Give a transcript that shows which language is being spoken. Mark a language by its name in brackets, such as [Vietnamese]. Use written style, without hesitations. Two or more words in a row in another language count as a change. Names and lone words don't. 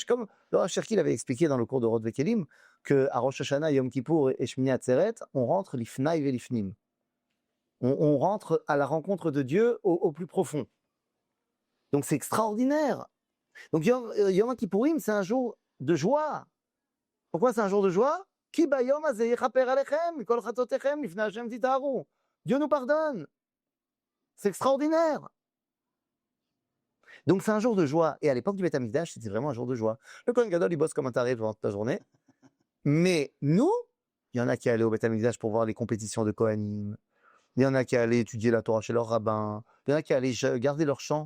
[French] Comme Laura Cherki l'avait expliqué dans le cours de Rod Vekelim, qu'à [Hebrew] ראש השנה, יום כיפור [French] et [Hebrew] שמיני עצרת, [French] on rentre [Hebrew] לפני ולפנים. [French] On rentre à la rencontre de Dieu au plus profond. Donc c'est extraordinaire. Donc [Hebrew] יום כיפורים, [French] c'est un jour de joie. Pourquoi c'est un jour de joie? [Hebrew] כי ביום הזה יכפר עליכם מכל חטאתיכם לפני ה' תטהרו. [French] Dieu nous pardonne. C'est extraordinaire. Donc c'est un jour de joie. Et à l'époque du [Hebrew] בית המקדש, [French] c'était vraiment un jour de joie. Le [Hebrew] כהן גדול, [French] il bosse comme un taré pendant toute la journée. Mais nous, il y en a qui allaient au [Hebrew] בית המקדש [French] pour voir les compétitions de Kohanim. Il y en a qui allaient étudier la Torah chez leur rabbin. Il y en a qui allaient garder leur champ.